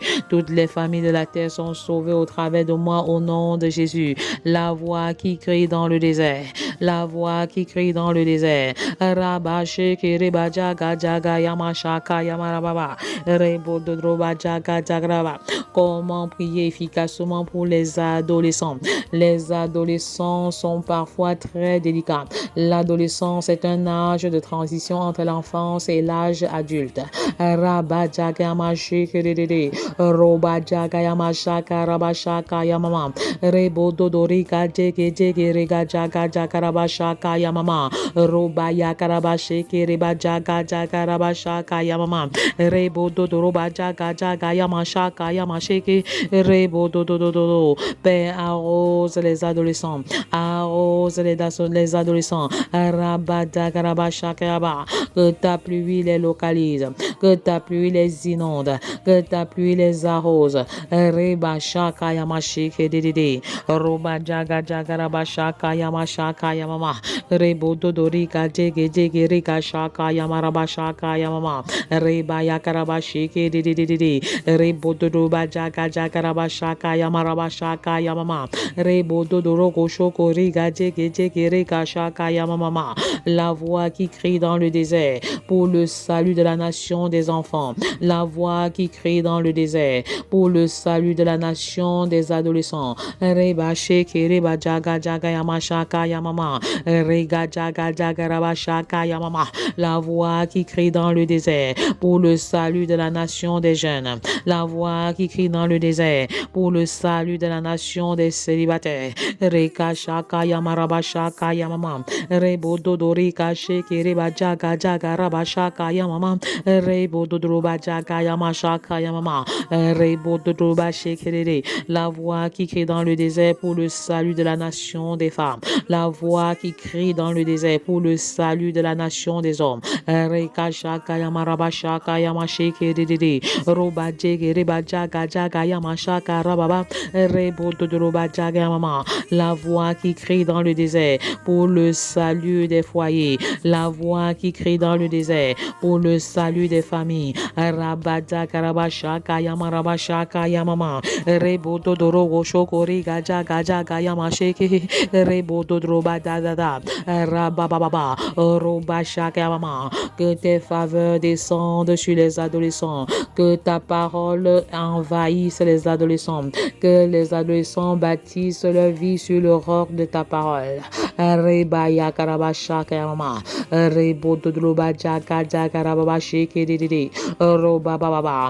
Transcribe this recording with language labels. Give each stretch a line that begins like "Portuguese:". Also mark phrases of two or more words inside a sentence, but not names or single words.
French: Toutes les familles de la terre sont sauvées au travers de moi au nom de Jésus. La voix qui crie dans le désert, la voix qui crie dans le désert. Raba shake reba jaga jaga yama shaka yama rababa rebo dodroba jaga jagraba. Comment prier efficacement pour les adolescents? Les adolescents sont parfois très délicats. L'adolescence est un âge de transition entre l'enfance et l'âge adulte. Raba jaga yama shake de roba jaga yama shaka raba shaka yamama rebo dodorika jege jege rega jaga jaga raba shaka yamama roba yakaraba shake reba jaga jaga raba shaka yamama rebo dodoroba jaga jaga yama shaka yama shake rebo dodododo. Père, arrose les adolescents, arrose les adolescents. Raba jaga raba shaka yaba. Que ta pluie les localise, que ta pluie les inonde, que ta pluie les arrose. Reba shaka yama shake de roba jaga jaga raba shaka yama shaka yamama rebo dodorika jege jege rika shaka yama raba shaka yamama reba yakaraba shake de rebo dodoba jaga jaga raba shaka yama raba shaka yamama rebo dodoroko shoko riga jege jege rika shaka yamama. La voix qui crie dans le désert pour le salut de la nation des enfants. La voix qui crie dans le désert pour le salut de la nation des adolescents. Reba shake reba jaga jaga yama shaka yamama rega jaga jaga raba shaka yamama. La voix qui crie dans le désert pour le salut de la nation des jeunes. La voix qui crie dans le désert pour le salut de la nation des célibataires. Reka shaka yama raba shaka yamama rebo dodorika shake reba jaga jaga raba shaka yamama rebo dodroba jaga yama shaka yamama rebo dodroba shake. La voix qui crie dans le désert pour le salut de la nation des femmes. La voix qui crie dans le désert pour le salut de de la nation des hommes. Rekashaka Yamarabashaka Yamasheke Dede Robajege Rebajaga Jaga Yamashaka Rababa Rebododobajaga Yamama. La voix qui crie dans le désert pour le salut des foyers. La voix qui crie dans le désert pour le salut des familles. Rabajaka Rabashaka Yamarabashaka Yamama Rebododoro Shokori Gaja Gaja Yamasheke Rebododro Badada Rabababa Robashaka Yamama. Que tes faveurs descendent sur les adolescents, que ta parole envahisse les adolescents, que les adolescents bâtissent leur vie sur le roc de ta parole. Rebaya Karabashaka Yamama Rebododrobaja Karabasheke Dede Robababa.